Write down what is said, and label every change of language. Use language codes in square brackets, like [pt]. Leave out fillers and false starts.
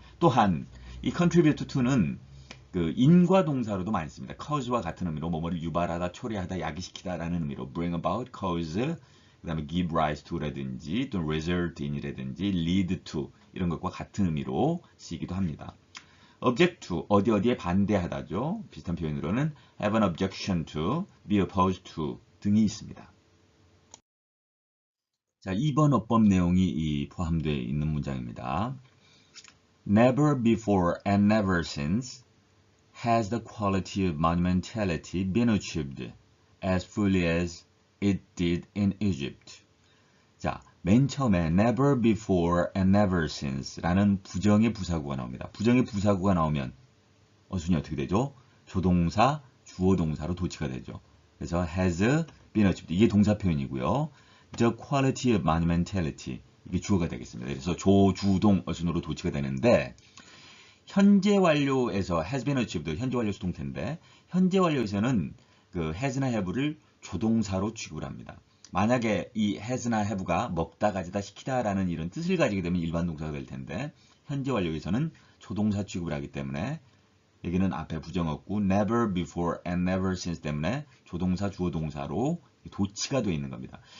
[ko] 또한 이 contribute to는 그 인과 동사로도 많이 씁니다. cause와 같은 의미로 뭐뭐를 유발하다, 초래하다, 야기시키다 라는 의미로 bring about, cause, 그 다음에 give rise to라든지 또는 result in이라든지 lead to 이런 것과 같은 의미로 쓰이기도 합니다. object to, 어디 어디에 반대하다죠. 비슷한 표현으로는 [en] have an objection to, be opposed to [ko] 등이 있습니다. 자, 2번 어법 내용이 포함되어 있는 문장입니다. [en] Never before and never since has the quality of monumentality been achieved as fully as it did in Egypt. [ko] 자, 맨 처음에 [en] never before and never since [ko] 라는 부정의 부사구가 나옵니다. 부정의 부사구가 나오면 어순이 어떻게 되죠? 조동사, 주어동사로 도치가 되죠. 그래서 [en] has been achieved. [ko] 이게 동사 표현이고요. [en] The quality of monumentality. [ko] 이게 주어가 되겠습니다. 그래서 조주동 어순으로 도치가 되는데 현재 완료에서 [en] has been achieved. [ko] 현재 완료 수동태인데 현재 완료에서는 그 has나 have를 조동사로 취급을 합니다. 만약에 이 has나 have가 먹다, 가지다, 시키다라는 이런 뜻을 가지게 되면 일반 동사가 될 텐데 현재 완료에서는 조동사 취급을 하기 때문에 여기는 앞에 부정 없고 [en] never before and never since [ko] 때문에 조동사, 주어동사로 도치가 되어 있는 겁니다.